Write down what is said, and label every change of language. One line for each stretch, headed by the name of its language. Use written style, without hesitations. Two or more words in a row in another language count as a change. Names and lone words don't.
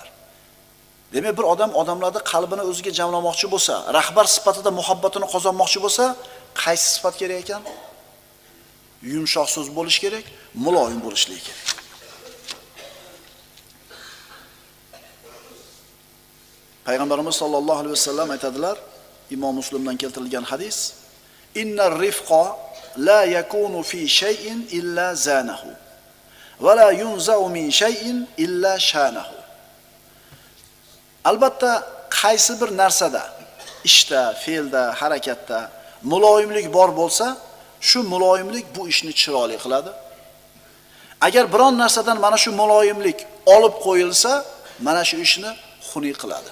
Uzbek: Demak, bir odamlarning qalbini o'ziga jamlamoqchi bo'lsa, rahbar sifatida muhabbatini qozonmoqchi bo'lsa, qaysi sifat kerak ekan? Yumshoq so'z bo'lish kerak, muloyim bo'lishligi kerak. Payg'ambarimiz
Arabic: صلى الله عليه وسلم
Uzbek: aytadilar, Imom Muslimdan keltirilgan hadis:
Arabic: "إن الرفق لا يكون في شيء إلا زانه ولا ينزع من شيء إلا شانه."
Uzbek: Albatta, qaysi bir narsada, ishda, fe'lda, harakatda muloyimlik bor bo'lsa, shu muloyimlik bu ishni chiroyli qiladi. Agar biron narsadan mana shu muloyimlik olib qo'yilsa, mana shu ishni xunuk qiladi.